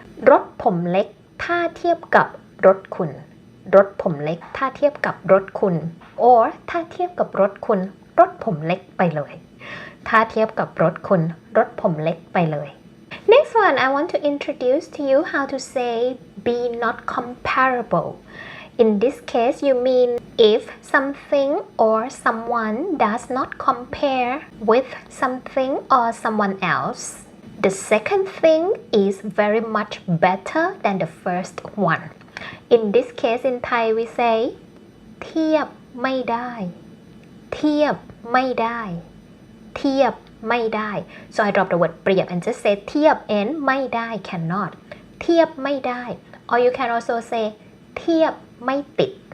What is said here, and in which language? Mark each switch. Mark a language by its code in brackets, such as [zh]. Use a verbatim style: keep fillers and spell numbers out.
[th] รถผมเล็กถ้าเทียบกับรถคุณ รถผมเล็กถ้าเทียบกับรถคุณ or ถ้าเทียบกับรถคุณ รถผมเล็กไปเลย ถ้าเทียบกับรถคุณ รถผมเล็กไปเลย [en] Next one, I want to introduce to you how to say be not comparable. In this case, you mean if something or someone does not compare with something or someone else. The second thing is very much better than the first one. In this case, in Thai, we say [th] เทียบไม่ได้ เทียบไม่ได้ เทียบไม่ได้ [en] so I drop the word เปรียบ and just say เทียบ and ไม่ได้ cannot เทียบไม่ได้ or you can also say เทียบไม่ติด